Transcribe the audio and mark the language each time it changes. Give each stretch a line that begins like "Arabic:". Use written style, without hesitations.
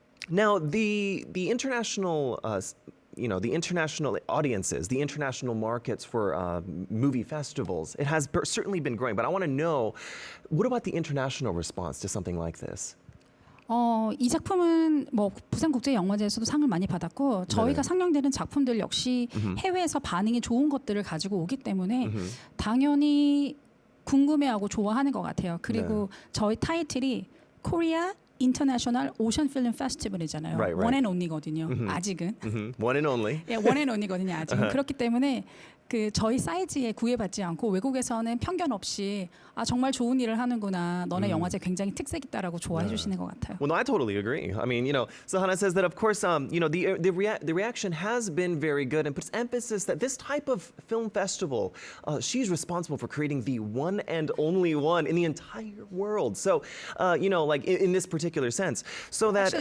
English: Now the international. The international audiences, the international markets for movie festivals, it has certainly been growing. But I want to know, what about the international response to something like this?
Korean: 이 작품은 뭐 부산국제영화제에서도 상을 많이 받았고 저희가 상영되는 작품들 역시 해외에서 반응이 좋은 것들을 가지고 오기 때문에 당연히 궁금해하고 좋아하는 것 같아요. 그리고 저희 타이틀이 코리아 인터내셔널 오션 필름 페스티벌이잖아요.
English: Right.
Korean: 원 앤 온리거든요. 아직은.
English: One and only.
Korean: 예, 원 앤 온리거든요. 아직은. 그렇기 때문에 그 저희 사이즈에 구애받지 않고 외국에서는 편견 없이 정말 좋은 일을 하는구나. 너네 영화제 굉장히 특색 있다라고 좋아해 주시는 것 같아요.
English: Well, no, I totally agree. I mean, so Hana says that, of course, the reaction has been very good, and puts emphasis that this type of film festival, she's responsible for creating the one and only one in the entire world. So, like in this particular sense, so that